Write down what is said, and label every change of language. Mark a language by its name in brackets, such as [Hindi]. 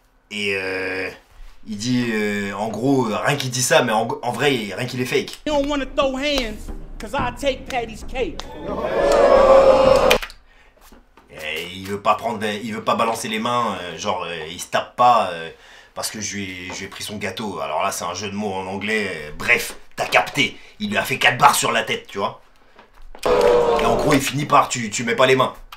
[French] Et il dit en gros rien qu'il dit ça, mais en vrai rien qu'il est fake. [English] You don't wanna throw hands, cause I take Patty's cake. [French] Et il veut pas balancer les mains, genre il se tape pas parce que je lui ai pris son gâteau. Alors là c'est un jeu de mots en anglais, bref, t'as capté. Il lui a fait 4 barres sur la tête, tu vois. Et en gros il finit par tu mets pas les mains.